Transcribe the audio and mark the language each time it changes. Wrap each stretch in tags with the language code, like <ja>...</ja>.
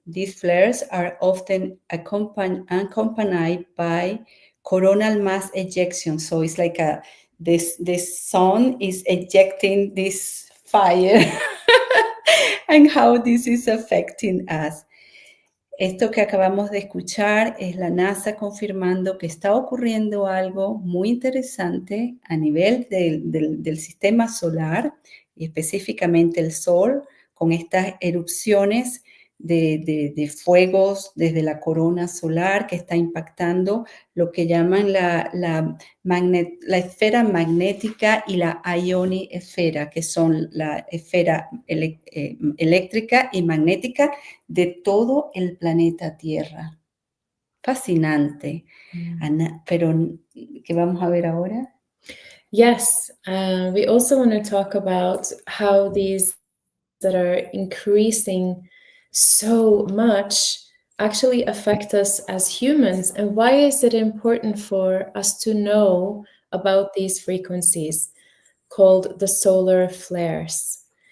<en>These flares are often accompanied by coronal mass ejection. So it's like this sun is ejecting this fire and how this is affecting us.</en> <es>Esto que acabamos de escuchar es la NASA confirmando que está ocurriendo algo muy interesante a nivel del sistema solar, y específicamente el Sol, con estas erupciones de fuegos desde la corona solar que está impactando lo que llaman la esfera magnética y la ionosfera, que son la esfera eléctrica y magnética de todo el planeta Tierra. Fascinante. Ana, pero ¿qué vamos a ver ahora?</es> <en>Yes, we also want to talk about how these that are increasing so much actually affect us as humans, and why is it important for us to know about these frequencies called the solar flares.</en>